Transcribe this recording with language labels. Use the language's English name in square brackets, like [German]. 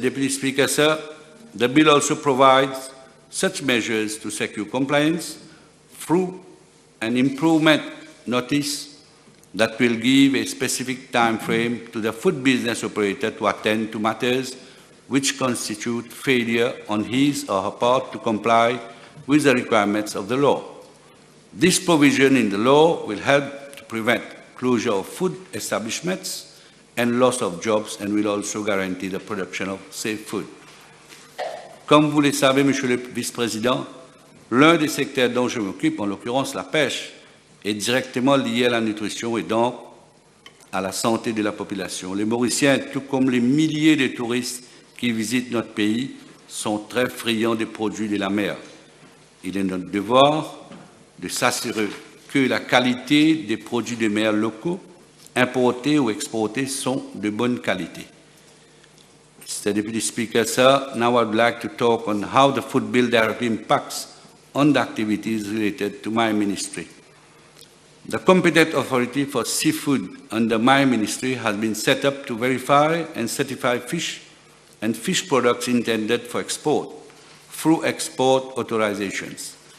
[English] Deputy Speaker, sir, the bill also provides such measures to secure compliance through an improvement notice that will give a specific time frame to the food business operator to attend to matters which constitute failure on his or her part to comply with the requirements of the law. This provision in the law will help to prevent closure of food establishments and loss of jobs, and will also guarantee the production of safe food. [French] Comme vous le savez, Monsieur le Vice-président, l'un des secteurs dont je m'occupe, en l'occurrence la pêche, est directement lié à la nutrition et donc à la santé de la population. Les Mauriciens, tout comme les milliers de touristes qui visitent notre pays, sont très friands des produits de la mer. Il est notre devoir de s'assurer que la qualité des produits de mer locaux, importés ou exportés, sont de bonne qualité. [English] Mr. Deputy Speaker, sir, now I would like to talk on how the food bill directly impacts on the activities related to my ministry. The competent authority for seafood under my ministry has been set up to verify and certify fish and fish products intended for export through export authorizations.